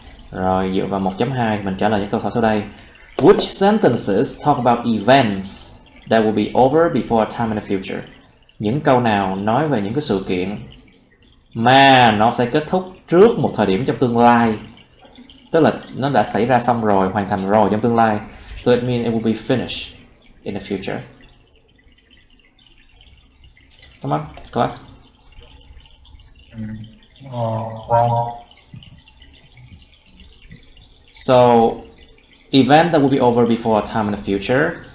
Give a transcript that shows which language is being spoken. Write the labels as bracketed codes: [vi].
[vi] Rồi, dựa vào 1.2 mình trả lời những câu hỏi sau đây. [en] Which sentences talk about events that will be over before a time in the future? [vi] Những câu nào nói về những cái sự kiện mà nó sẽ kết thúc trước một thời điểm trong tương lai. Tức là nó đã xảy ra xong rồi, hoàn thành rồi trong tương lai. [en] So it means it will be finished in the future. Come on, class. Wrong. So, event that will be over before a time in the future.